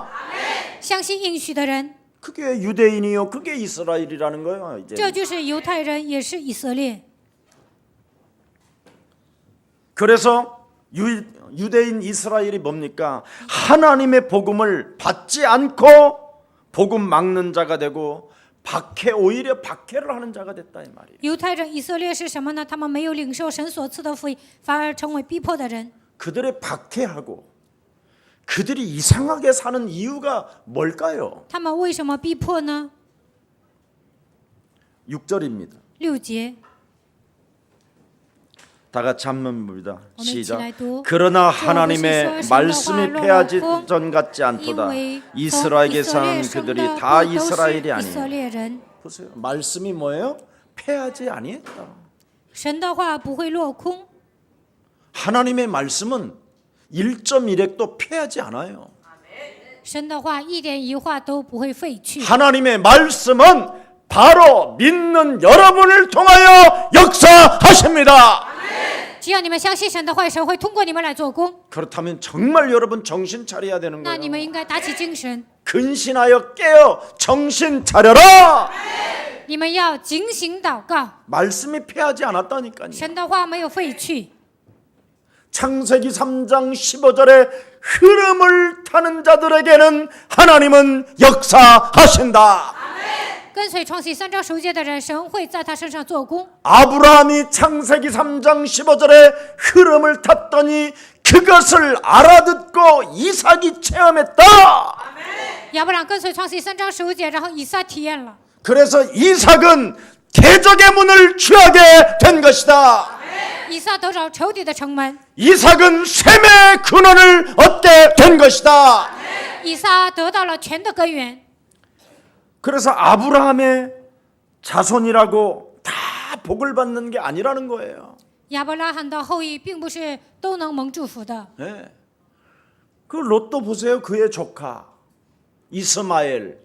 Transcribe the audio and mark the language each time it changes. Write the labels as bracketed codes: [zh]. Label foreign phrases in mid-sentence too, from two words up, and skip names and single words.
[zh] 相信应许的人， [ko] 그게 유대인이요, 그게 이스라엘이라는 거예요. [zh] 这 [ko] 이제 [zh] 就是犹太人，也是以色列。 [ko] 그래서 유대인 이스라엘이 뭡니까? 하나님의 복음을 받지 않고 복음 막는 자가 되고 오히려 박해를 하는 자가 됐다 이 말이에요. [zh] 犹太人以色列是什么呢？他们没有领受神所赐的福音，反而成为逼迫的人。 [ko] 그들의 박해하고 그들이 이상하게 사는 이유가 뭘까요? [zh] 他们为什么逼迫呢？ [ko] 6절입니다. [zh] 6节， [ko] 다 같이 한번 봅니다. 시작. 시작. 그러나 하나님의 저 말씀이 것이 패하지 서 전 같지 않도다. [zh] 因为 [ko] 이스라엘에 [zh] 从 [ko] 산 [zh] 以色 [ko] 그들이 [zh] 列生的 [ko] 다 [zh] 不都是 [ko] 이스라엘이 [zh] 以 [ko] 아니에요. [zh] 色列人。 [ko] 보세요. 말씀이 뭐예요? 패하지 아니했다. [zh] 神的话不会落空， [ko] 하나님의 말씀은 1.1핵도 패하지 않아요. [zh] 神的话一点一画都不会废去。 [ko] 하나님의 말씀은 바로 믿는 여러분을 통하여 역사하십니다. [zh] 只要你们相信神的话，神会通过你们来做工。 [ko] 그렇다면 정말 여러분 정신 차려야 되는 [zh] 那你们 [ko] 거예요. [zh] 应该打起精神， [ko] 근신하여 깨어 정신 차려라. [zh] 你们要警醒祷告。 [ko] 말씀이 패하지 않았다니까요. [zh] 神的话没有废去。 [ko] 창세기 3장 15절의 흐름을 타는 자들에게는 하나님은 역사하신다. [zh] 跟随创世3章15节的人，神会在他身上做工。 [ko] 아브라함이 창세기 3장 15절의 흐름을 탔더니 그것을 알아듣고 이삭이 체험했다. [zh] 亚伯兰跟随创世3章15节，然后以撒体验了， [ko] 그래서 이삭은 대적의 문을 취하게 된 것이다. [zh] 以撒得着仇敌的城门， [ko] 이삭은 셈의 근원을 얻게 된 것이다. [zh] 以撒得到了全的根源。 [ko] 그래서 아브라함의 자손이라고 다 복을 받는 게 아니라는 거예요. [zh] 亚伯拉罕的后裔并不是都能蒙祝福的。 [ko] 네. 그 롯도 보세요. 그의 조카 이스마엘